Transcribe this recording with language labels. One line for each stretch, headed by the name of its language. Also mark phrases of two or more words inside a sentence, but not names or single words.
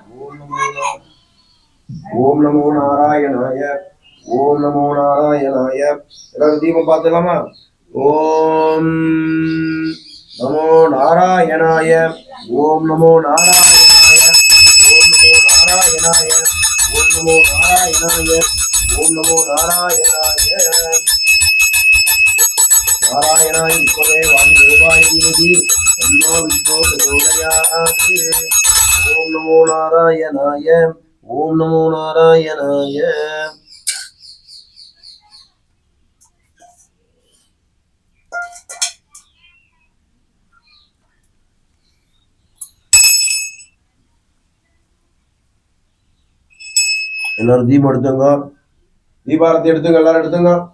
Sanskrit: ओम नमो नारायणाय ओम नमो नारायणाय
Tamil: எல்லாரும் தீபம் பார்த்துலாமா
Sanskrit: ओम नमो नारायणाय ओम नमो नारायणाय ओम नमो नारायणाय ओम नमो नारायणाय ओम नमो नारायणाय नारायणाय ईश्वरे वासुदेवाय धीमहि तन्नो विष्णु प्रचोदयात् ओम नमो नारायणाय ओम नमो नारायणाय
Tamil: எல்லாரும் தீபம் எடுத்துங்க தீபாரத்தி எடுத்துங்க எல்லாரும் எடுத்துங்க